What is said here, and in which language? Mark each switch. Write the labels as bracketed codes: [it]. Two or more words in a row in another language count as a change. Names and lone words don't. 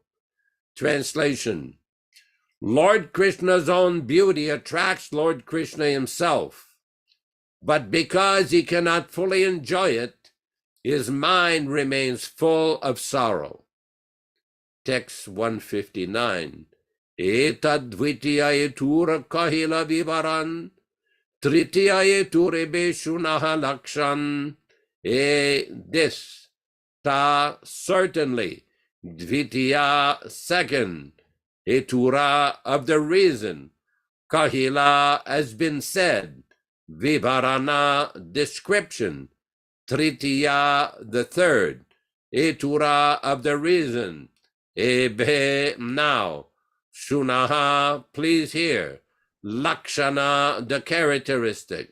[en] Translation. Lord Krishna's own beauty attracts Lord Krishna himself, but because he cannot fully enjoy it, his mind remains full of sorrow. Text 159. [bn] এত দ্বিতীয় হেতুর কহিল বিবরণ, তৃতীয় হেতুর এবে শুনহ লক্ষণ. [en] This, ta, certainly, Dvitiya, second, Etura, of the reason, Kahila, has been said, Vivarana, description, Tritiya, the third, Etura, of the reason, Ebhe, now, Shunaha, please hear, Lakshana, the characteristic.